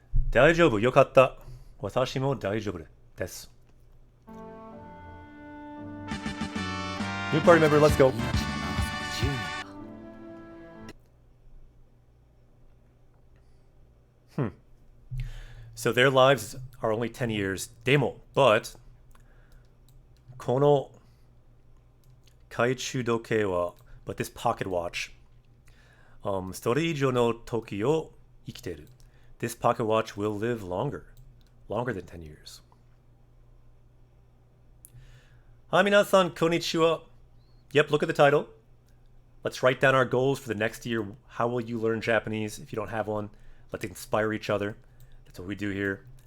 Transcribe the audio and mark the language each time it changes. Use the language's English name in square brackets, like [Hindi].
[Japanese] 大丈夫、よかった。私も大丈夫です。 [English] New party member, let's go. So their lives are only 10 years. [Japanese] でも、 [English] but [Japanese] この懐中時計は [English] but this pocket watch [Japanese] それ以上の時を生きている。 [English] This pocket watch will live longer than 10 years. Hi, minasan, konnichiwa. Yep, look at the title. Let's write down our goals for the next year. How will you learn Japanese if you don't have one? Let's inspire each other. That's what we do here.